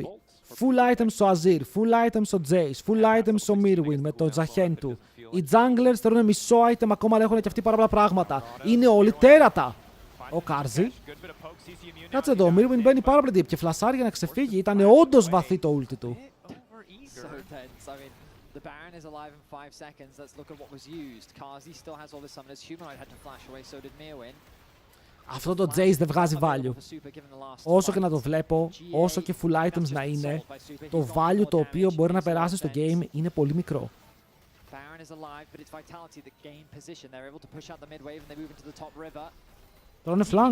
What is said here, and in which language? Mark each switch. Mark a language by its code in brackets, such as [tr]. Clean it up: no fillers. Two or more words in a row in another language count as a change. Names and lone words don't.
[en] Full items [el] στο Azir, [en] full items [el] στο Jace, [en] full items [el] στο Mirwin με το Zahen του. Οι junglers θέλουν μισό item ακόμα, αλλά έχουν και αυτοί πάρα πολλά πράγματα. Είναι όλοι τέρατα. Ο Κάρζι. [en] Κάτσε εδώ, [el] ο Mirwin μπαίνει πάρα πολύ deep και φλασάρει για να ξεφύγει. Ήταν όντως βαθύ το ulti του. [en] The Baron is alive in 5 seconds. Let's look at what was used. Kazi still has all the summoners. Humanoid had to flash away, so did Mirwin. [el] Αυτό το Jace δεν βγάζει value. Όσο και να το βλέπω, όσο και [en] full items [el] να είναι, το value το οποίο μπορεί να περάσει στο game είναι πολύ μικρό. Τρώνε flank.